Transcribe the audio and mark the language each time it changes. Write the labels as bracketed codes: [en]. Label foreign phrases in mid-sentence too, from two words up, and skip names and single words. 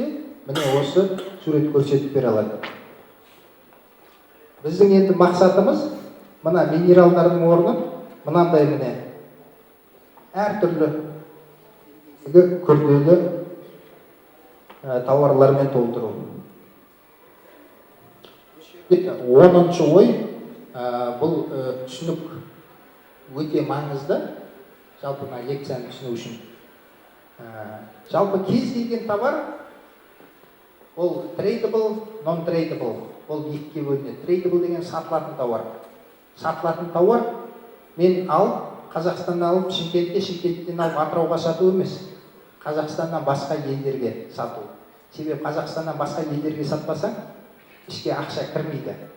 [kk] Міне осы сурет көрсетіп бере алады. Біздің енді мақсатымыз мына минералдардың орнын мынандай міне әртүрлі күрделі тауарлармен толтыру. 10-шы ой, бұл түсінік өте маңызды. Жалпы лекцияны түсіну үшін. Жалпы кез келген товар, ол [en] tradable, non-tradable, [kk] ол екіге бөлінеді. Tradable деген сатылатын товар. Сатылатын товар мен Қазақстаннан алып, Шымкенттен алып Атырауға сату емес. Қазақстаннан басқа елдерге сату. Себебі Қазақстаннан басқа елдерге сатпасаң, ішке ақша кірмейді.